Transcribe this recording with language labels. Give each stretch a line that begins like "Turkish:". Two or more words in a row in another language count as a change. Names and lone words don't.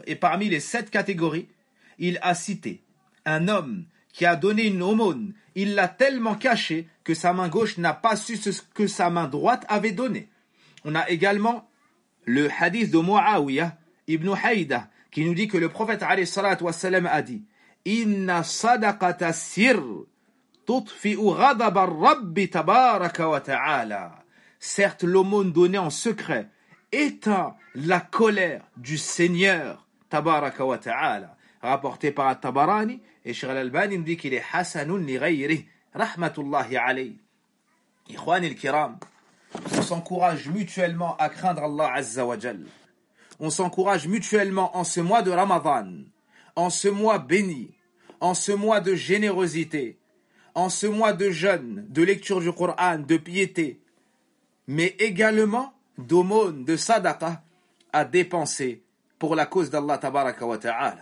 French: Et parmi les 7 catégories, il a cité un homme qui a donné une aumône. Il l'a tellement caché que sa main gauche n'a pas su ce que sa main droite avait donné. On a également le hadith de Muawiyah ibn Haïda qui nous dit que le prophète
Arabic: عليه الصلاة والسلام
French: a dit «
Arabic: إن صدقة السر تطفئ غضب الرب تبارك وتعالى
French: » Certes, l'aumône donnée en secret éteint la colère du Seigneur
Arabic: تبارك وتعالى.
French: Rapporté par At-Tabarani, et Cheikh Al-Albani nous dit qu'il est
Arabic: حسن لغيره, رحمة الله عليه. إخوان الكرام,
French: on s'encourage mutuellement à craindre Allah
Arabic: عز وجل.
French: On s'encourage mutuellement en ce mois de Ramadan, en ce mois béni, en ce mois de générosité, en ce mois de jeûne, de lecture du Coran, de piété, mais également d'aumône, de sadaqa, à dépenser pour la cause d'Allah
Arabic: تبارك وتعالى.